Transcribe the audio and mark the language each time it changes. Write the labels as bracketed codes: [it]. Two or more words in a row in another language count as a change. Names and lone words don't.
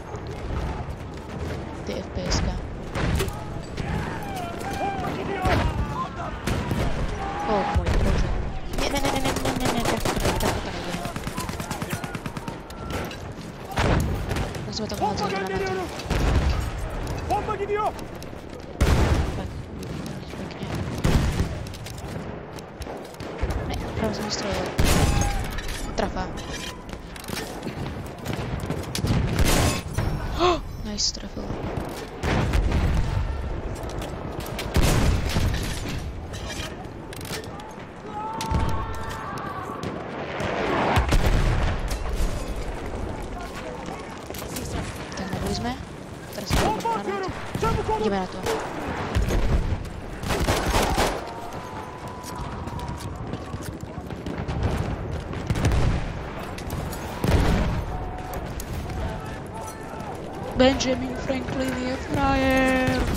[sk] Tie fps. [tr] Bomba gidiyor. [sk] O môj bože. Ne, takto to nejde. Musíme tam [tr] Bomba [sk] hádzať granáty. [tr] gönderiyorum. Bomba gidiyor. [sk] Tak, pekne. Ne, práve som vystrelil. Trafa. Nice, trafil. Tak, nabili sme. Teraz si [tr] Bomba [sk] granát. [tr] atıyorum. Çabuk olun. [sk] Ideme na to. Benjamin Franklin je frajer.